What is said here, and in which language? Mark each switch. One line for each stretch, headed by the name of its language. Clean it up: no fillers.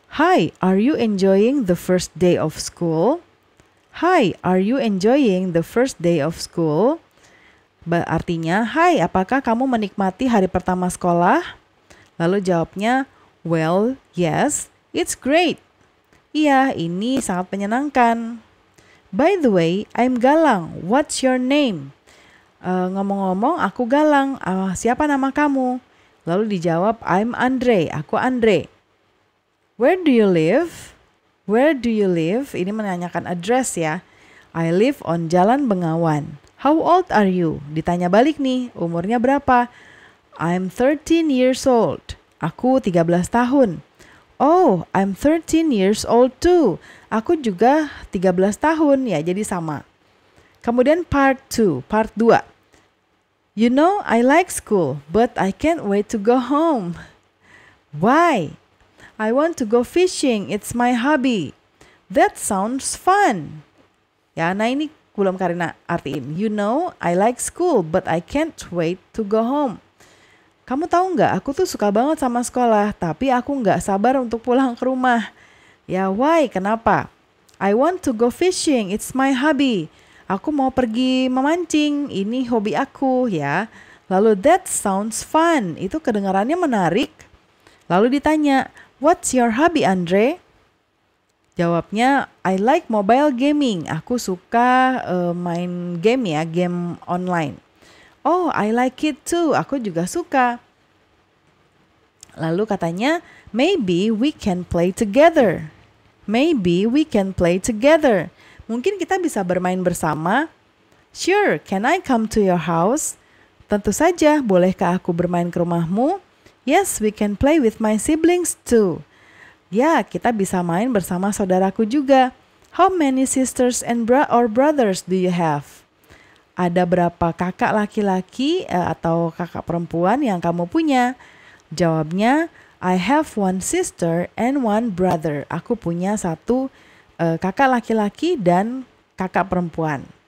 English: Hi, are you enjoying the first day of school? Hi, are you enjoying the first day of school?
Indonesian: Artinya, hai, apakah kamu menikmati hari pertama sekolah? Lalu jawabnya,
English: well, yes, it's great.
Indonesian: Iya, ini sangat menyenangkan.
English: By the way, I'm Galang. What's your name?
Indonesian: Ngomong-ngomong, aku Galang. Siapa nama kamu? Lalu dijawab,
English: I'm Andre.
Indonesian: Aku Andre.
English: Where do you live? Where do you live?
Indonesian: Ini menanyakan address ya.
English: I live on Jalan Bengawan. How old are you?
Indonesian: Ditanya balik nih, umurnya berapa?
English: I'm 13 years old.
Indonesian: Aku 13 tahun.
English: Oh, I'm 13 years old too.
Indonesian: Aku juga 13 tahun ya, jadi sama. Kemudian part 2, part 2.
English: You know, I like school, but I can't wait to go home. Why? I want to go fishing, it's my hobby. That sounds fun.
Indonesian: Ya, nah ini belum Karina artiin.
English: You know, I like school, but I can't wait to go home.
Indonesian: Kamu tahu nggak, aku tuh suka banget sama sekolah, tapi aku nggak sabar untuk pulang ke rumah. Ya, why? Kenapa?
English: I want to go fishing, it's my hobby.
Indonesian: Aku mau pergi memancing, ini hobi aku ya. Lalu
English: that sounds fun,
Indonesian: itu kedengarannya menarik. Lalu ditanya,
English: what's your hobby, Andre? Jawabnya, I like mobile gaming.
Indonesian: Aku suka main game ya, game online.
English: Oh, I like it too.
Indonesian: Aku juga suka. Lalu katanya,
English: maybe we can play together. Maybe we can play together.
Indonesian: Mungkin kita bisa bermain bersama.
English: Sure, can I come to your house?
Indonesian: Tentu saja, bolehkah aku bermain ke rumahmu?
English: Yes, we can play with my siblings too.
Indonesian: Ya, kita bisa main bersama saudaraku juga.
English: How many sisters and brothers do you have?
Indonesian: Ada berapa kakak laki-laki atau kakak perempuan yang kamu punya?
English: Jawabnya, I have one sister and one brother.
Indonesian: Aku punya satu kakak laki-laki dan kakak perempuan.